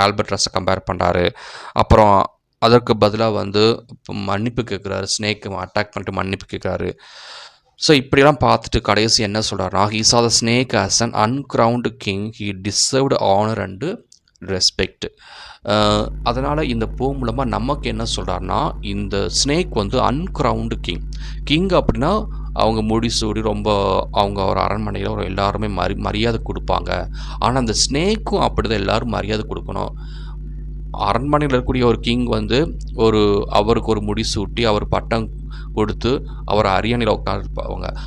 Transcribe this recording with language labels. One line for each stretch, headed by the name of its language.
Tamil: ஆல்பட்ராஸை compare பண்ணுறாரு. அப்புறம் அதற்கு பதிலாக வந்து மன்னிப்பு கேட்குறாரு, ஸ்னேக்கு அட்டாக் பண்ணிட்டு மன்னிப்பு கேட்குறாரு. ஸோ இப்படிலாம் பார்த்துட்டு கடைசி என்ன சொல்கிறாருன்னா,
English: he saw the snake as an uncrowned king. He deserved honor and respect.
Tamil: அதனால் இந்த மூலமாக நமக்கு என்ன சொல்கிறாருன்னா, இந்த ஸ்னேக் வந்து அன்க்ரவுண்டு கிங் அப்படின்னா அவங்க முடிசூடி ரொம்ப அவங்க ஒரு அரண்மனையில் எல்லாருமே மரியாதை கொடுப்பாங்க. ஆனால் அந்த ஸ்னேக்கும் அப்படி தான் எல்லோரும் மரியாதை கொடுக்கணும். அரண்மனையில் இருக்கக்கூடிய ஒரு கிங் வந்து அவருக்கு ஒரு முடிசூட்டி அவர் பட்டம் கொடுத்து அவர் அரியணையில் உட்காந்துருப்பாங்க.